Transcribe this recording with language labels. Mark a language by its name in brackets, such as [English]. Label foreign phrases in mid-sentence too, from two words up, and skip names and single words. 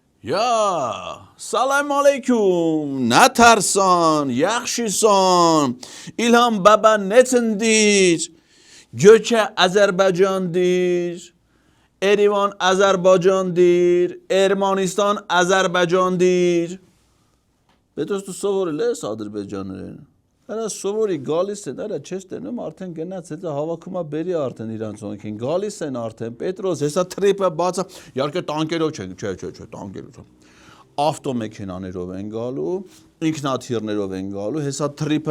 [Azerbaijani] Ya, salam aleyküm, ne tersan, yakşısan, İlham baba netindir, Göçe Azerbaycandır, Erivan Azerbaycandır, Ermanistan Azerbaycandır. [Armenian] Պետք է սովորել ես ադրբեջաներեն։ Հələ սովորի գալիս են, հələ չես տենում, արդեն գնաց, հետո հավաքում է բերի արդեն իրանց օնքին, գալիս են արդեն, Պետրոս, հեսա թրիպը բացա, իհարկե տանկերով չեն, չէ, տանկերով չեն։ Ավտոմեքենաներով են գալու, ինքնաթիռներով են գալու, հեսա թրիպը